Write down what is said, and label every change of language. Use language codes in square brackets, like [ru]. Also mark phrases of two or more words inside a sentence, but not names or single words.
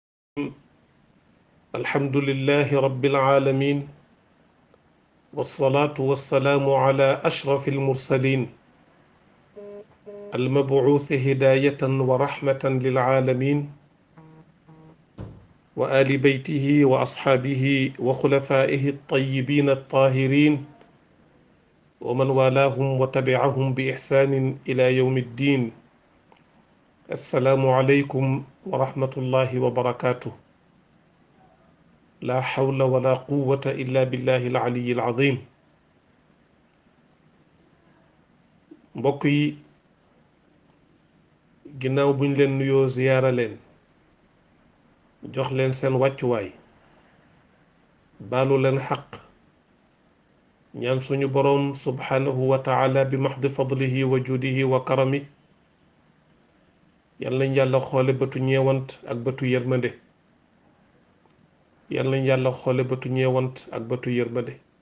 [ar] الحمد لله رب العالمين، والصلاة والسلام على أشرف المرسلين المبعوث هداية ورحمة للعالمين، وآل بيته وأصحابه وخلفائه الطيبين الطاهرين ومن والاهم وتبعهم بإحسان إلى يوم الدين. السلام عليكم ورحمة الله وبركاته. لا حول ولا قوة إلا بالله العلي العظيم. [wo] mbokk yi ginnaaw buñ leen nuyoo ziyaara leen jox leen seen wàccuwaay baalu leen xaq ñaan suñu boroom [ar] سبحانه وتعالى بمحض فضله وجوده وكرمه [wo] yal nañ yàlla xoole bëtu ñeewant ak bëtu yërmande yal nañ yàlla xoole bëtu ñeewant ak bëtu yërmande.